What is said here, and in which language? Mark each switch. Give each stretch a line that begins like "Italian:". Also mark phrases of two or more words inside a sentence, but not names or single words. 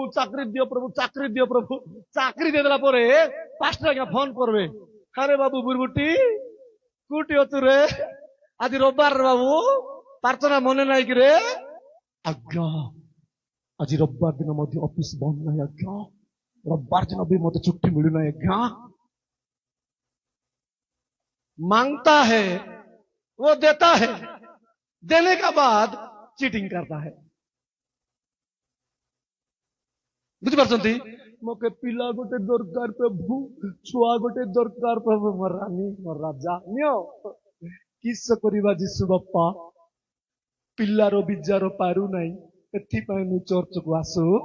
Odia: ଚାକିରି ଦିଅ ପ୍ରଭୁ ଚାକିରି ଦିଅ ପ୍ରଭୁ ଚାକିରି ଦେଇଦେଲା ପରେ ପାଷ୍ଟର ଆଜ୍ଞା ଫୋନ କରିବେ ଆରେ ବାବୁ ବୁରବୁଟି କୋଉଠି ଅଛୁ ରେ ଆଜି ରବିବାର ବାବୁ ପ୍ରାର୍ଥନା ମନେ ନାହିଁ କି ରେ ଆଜ୍ଞା ଆଜି ରବିବାର ଦିନ ମଧ୍ୟ ଅଫିସ ବନ୍ଦ ନାହିଁ ଆଜ୍ଞା ରବିବାର ଦିନ ବି ମତେ ଛୁଟି ମିଳୁନାହିଁ ଆଜ୍ଞା
Hindi: मांगता है वो देता है देने का बाद चीटिंग करता है
Odia: ବୁଝିପାରୁଛନ୍ତି ମତେ ପିଲା ଗୋଟେ ଦରକାର ପ୍ରଭୁ ଛୁଆ ଗୋଟେ ଦରକାର ପ୍ରଭୁ ମୋର ରାନୀ ମୋର ରାଜା ନିଅ କିସ କରିବା ଯୀଶୁ ବାପା ପିଲାର ବିଜାର ପାରୁନାହିଁ ଏଥିପାଇଁ ମୁଁ ଚର୍ଚ୍ଚକୁ ଆସୁ